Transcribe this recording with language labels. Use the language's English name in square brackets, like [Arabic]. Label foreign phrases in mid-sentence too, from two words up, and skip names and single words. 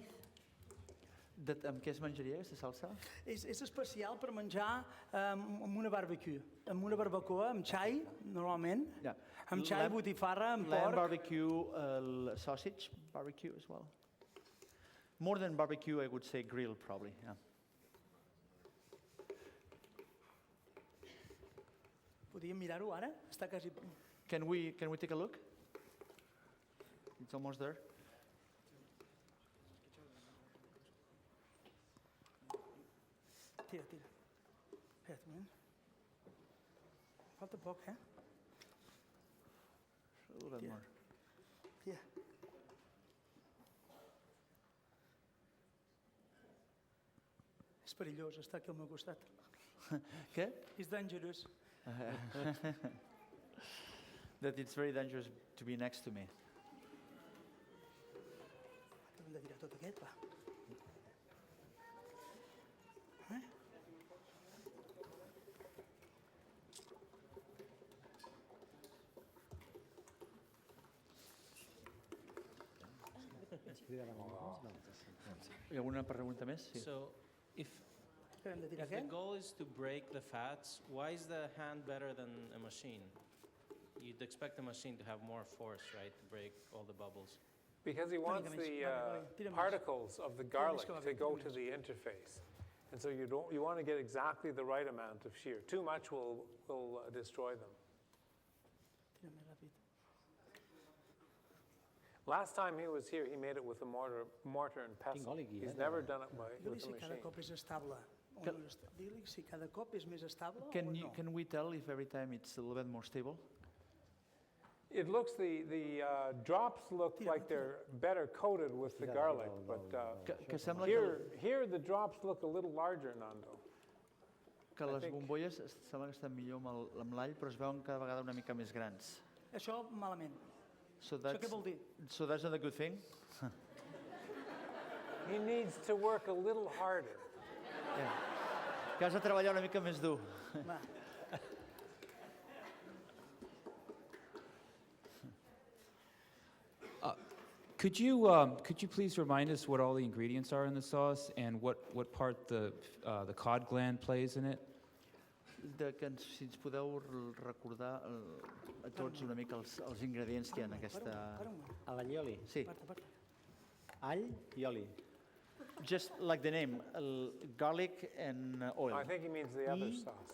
[Catalan] Amb què es menjaria, aquesta salsa? És especial per menjar amb una barbecue, amb una barbacoa, amb xai, normalment, amb xai, botifarra, amb porc. [English] Lamb barbecue, sausage barbecue as well. More than barbecue, I would say grill probably, yeah. [Catalan] Podríem mirar-ho ara? Està quasi... [English] Can we take a look? It's almost there. [Catalan] Tira. Espera't un moment. Falta poc, eh? [English] A little bit more. [Catalan] Tira. És perillós estar aquí al meu costat. Què? [English] It's dangerous. That it's very dangerous to be next to me. [Catalan] Acabem de tirar tot aquest, va. Hi ha alguna pregunta més? Sí. [English] So, if the goal is to break the fats, why is the hand better than a machine? You'd expect a machine to have more force, right, to break all the bubbles. Because he wants the particles of the garlic to go to the interface. And so you want to get exactly the right amount of shear. Too much will destroy them. Last time he was here, he made it with a mortar and pestle. He's never done it with a machine. [Catalan] Cada cop és estable. Digue-li si cada cop és més estable o no. [English] Can we tell if every time it's a little bit more stable? It looks, the drops look like they're better coated with the garlic, but here the drops look a little larger, Nando. [Catalan] Que les bombolles sembla que estan millor amb l'all, però es veuen cada vegada una mica més grans. Això malament. [English] So [Catalan] Això què vol dir? [English] So that's not a good thing? He needs to work a little harder. Yeah. [Catalan] Que has de treballar una mica més dur. Va. [English] Could you please remind us what all the ingredients are in the sauce and what part the cod gland plays in it? [Catalan] Si ens podeu recordar a tots una mica els ingredients que hi ha en aquesta... A l'allioli? Sí. All i oli. [English] Just like the name, garlic and oil. I think he means the other sauce.